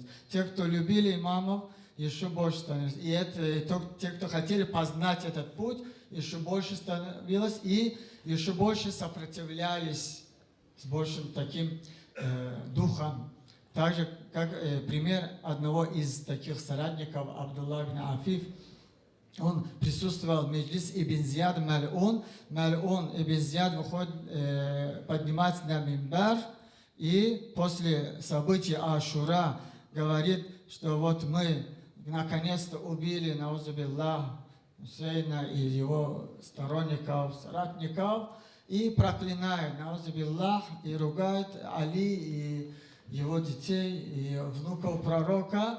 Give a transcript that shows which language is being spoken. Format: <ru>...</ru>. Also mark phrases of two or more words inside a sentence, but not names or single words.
<ru>Те, кто любили имамов, еще больше становилось. И те, кто хотели познать этот путь, еще больше становилось. И еще больше сопротивлялись с большим таким духом. Так же, как пример одного из таких соратников, Абдулла ибн Афиф, он присутствовал в Меджлис ибн Зияд Маль'ун. Маль'ун ибн Зияд выходит, поднимается на мимбар и после событий Ашура говорит, что вот мы наконец-то убили, наузубиллах, Хусейна и его сторонников, соратников, и проклинает, наузубиллах, и ругает Али и его детей, и внуков пророка.</ru>